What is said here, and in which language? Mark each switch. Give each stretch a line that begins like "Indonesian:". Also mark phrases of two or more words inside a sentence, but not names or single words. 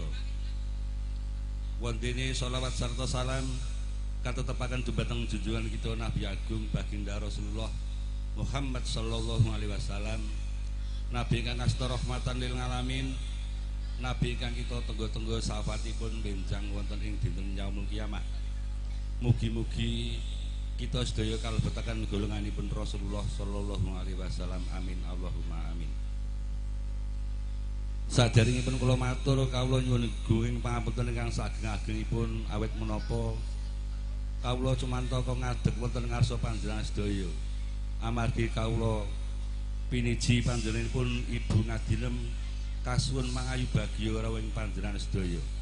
Javanese: Wontene sholawat sarta salam katetepaken dumateng junjungan kita Nabi Agung Baginda Rasulullah Muhammad
Arabic: صلى الله عليه وسلم,
Javanese: nabi ingkang asta
Arabic: رحمة للعالمين,
Javanese: nabi ingkang kita tenggo-tenggo syafaatipun benjang wonten ing dinten
Arabic: يوم القيامة.
Javanese: Mugi-mugi kita sedaya kalebetaken golonganipun Rasulullah
Arabic: صلى الله عليه وسلم. آمين اللهم آمين.
Javanese: Saderengipun kula matur kawula nyuwun gunging pangapunten ingkang sageng-agengipun awit menapa kawula cumantaka ngadeg wonten ngarsa panjenengan sedaya. Amargi kawula piniji panjenenganipun Ibu Ngadinem kasuwun mangayu bagya rawuhing panjenengan sedaya.